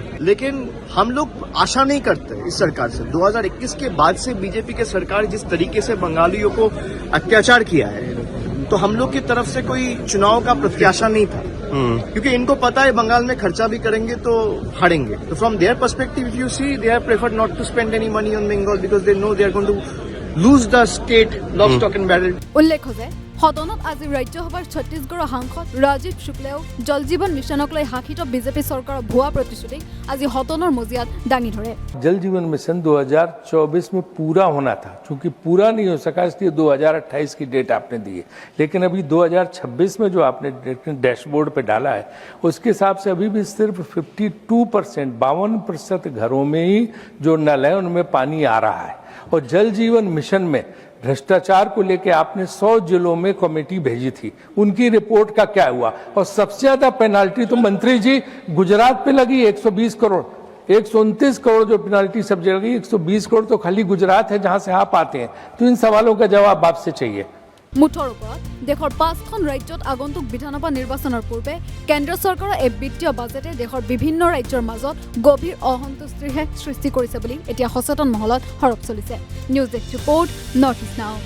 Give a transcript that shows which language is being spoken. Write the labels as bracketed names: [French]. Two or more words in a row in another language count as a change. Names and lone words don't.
[Hindi] लेकिन हम लोग आशा नहीं करते इस सरकार से। 2021 के बाद से बीजेपी के सरकार जिस तरीके से बंगालियों को अत्याचार किया है, तो हम लोग की तरफ से कोई चुनाव का प्रत्याशा नहीं था, क्योंकि इनको पता है बंगाल में खर्चा भी करेंगे तो हारेंगे। [English] तो from their perspective if you see they have preferred not to spend any money on Bengal because they know they are going to lose the state lock stock and barrel। [Assamese] উল্লেখ্য যে সদনত আজি ৰাজ্যসভাৰ ছত্তীশগড়ৰ সাংসদ ৰাজীৱ শুক্লেও জল জীৱন মিছনক লৈ শাসিত বিজেপি চৰকাৰৰ ভুৱা প্ৰতিশ্ৰুতি আজি সদনৰ মজিয়াত দাঙি ধৰে। [Hindi] जल जीवन मिशन 2024 में पूरा होना था, चूंकि पूरा नहीं हो सका इसलिए 2028 की डेट आपने दी है, लेकिन अभी 2026 में जो आपने डैशबोर्ड पे डाला है उसके हिसाब से अभी भी सिर्फ 52% घरों में ही जो नल है उनमें पानी आ रहा है। और जल जीवन मिशन में भ्रष्टाचार को लेके आपने 100 जिलों में कमेटी भेजी थी, उनकी रिपोर्ट का क्या हुआ? और सबसे ज्यादा पेनाल्टी तो मंत्री जी गुजरात पे लगी 120 करोड़, 129 करोड़ जो पेनाल्टी सब जगह लगी, 120 करोड़ तो खाली गुजरात है जहां से आप आते हैं। तो इन सवालों का जवाब आपसे चाहिए। [Assamese] মুঠৰ ওপৰত দেশৰ 5খন ৰাজ্যত আগন্তুক বিধানসভা নিৰ্বাচনৰ পূৰ্বে কেন্দ্ৰ চৰকাৰৰ এই বিত্তীয় বাজেটে দেশৰ বিভিন্ন ৰাজ্যৰ মাজত গভীৰ অসন্তুষ্টিৰহে সৃষ্টি কৰিছে বুলি এতিয়া সচেতন মহলত হৰপ চলিছে। [English] news desk report, নৰ্থ ইষ্ট নাও।